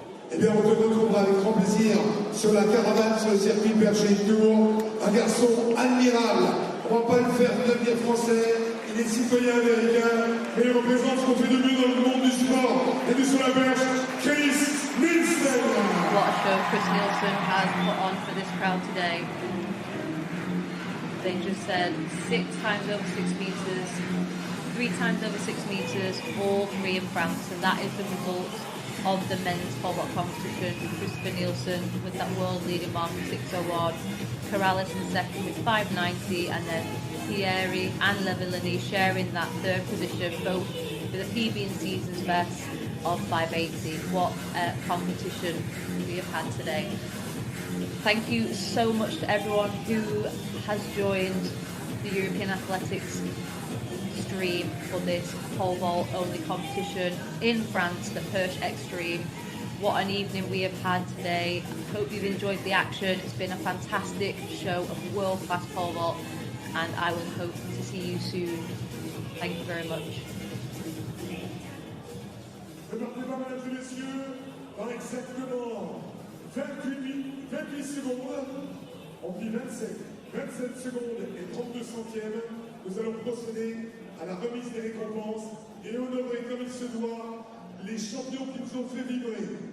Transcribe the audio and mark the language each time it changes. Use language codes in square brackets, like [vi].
[fr] Eh bien, on te retrouvera avec grand plaisir sur la caravane, sur le circuit Perch'Xtrem. Un garçon admirable. On ne va pas le faire devenir français. Il est citoyen américain, mais il représente ce qu'on fait de mieux dans le monde du sport et du sur la perche, Chris Nielsen. [en] What a show Chris Nielsen has put on for this crowd today. They just said 6 times over 6 metres, 3 times over 6 metres, all 3 in France, and that is the result of the men's pole vault competition. Christopher Nielsen with that world leading mark of 6:01, Corrales in second with 5:90, and then Thierry and Levillini sharing that third position, both with a PB and seasons best of 5:80. What a competition we have had today. Thank you so much to everyone who has joined the European Athletics stream for this pole vault only competition in France, the Perch'Xtrem. What an evening we have had today. I hope you've enjoyed the action. It's been a fantastic show of world-class pole vault, and I will hope to see you soon. Thank you very much. [fr] Remarquez pas, mesdames et messieurs, dans exactement 28 secondes, on dit 27 secondes et 32 centièmes, nous allons procéder à la remise des récompenses et honorer comme il se doit les champions qui nous ont fait vibrer.